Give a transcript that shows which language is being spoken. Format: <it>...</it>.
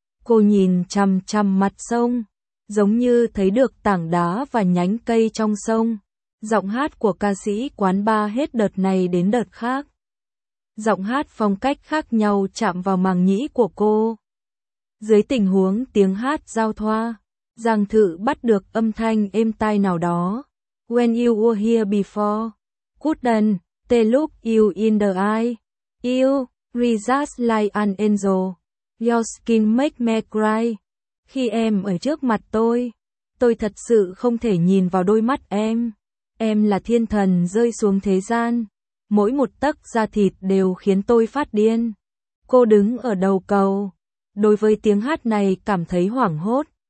<vi>Cô nhìn chằm chằm mặt sông, giống như thấy được tảng đá và nhánh cây trong sông. Giọng hát của ca sĩ quán bar hết đợt này đến đợt khác. Giọng hát phong cách khác nhau chạm vào màng nhĩ của cô. Dưới tình huống tiếng hát giao thoa, Giang Thự bắt được âm thanh êm tai nào đó.</vi> <en>When you were here before, couldn't they look you in the eye? You were just like an angel. Your skin make me cry.</en> <vi>Khi em ở trước mặt tôi thật sự không thể nhìn vào đôi mắt em. Em là thiên thần rơi xuống thế gian. Mỗi một tấc da thịt đều khiến tôi phát điên. Cô đứng ở đầu cầu. Đối với tiếng hát này cảm thấy hoảng hốt.</vi>